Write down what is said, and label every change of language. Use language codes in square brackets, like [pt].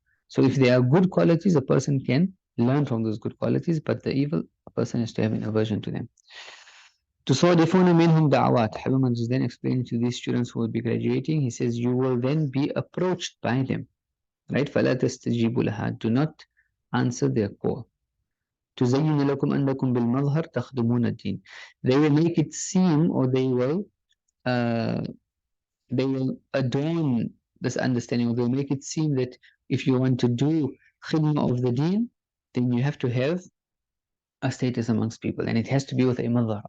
[en] So if there are good qualities, a person can learn from those good qualities, but the evil, a person has to have an aversion to them. [ar] تصادفون منهم دعوات. [en] Habib is then explaining to these students who will be graduating, he says, you will then be approached by them, right? [ar] فلا تستجيبوا لها. [en] Do not answer their call. [ar] تزين لكم أنكم بالمظهر تخدمون الدين. [en] They will make it seem, or uh, they will adorn this understanding, or they'll make it seem that if you want to do khidmah of the deen, then you have to have a status amongst people, and it has to be with a mother.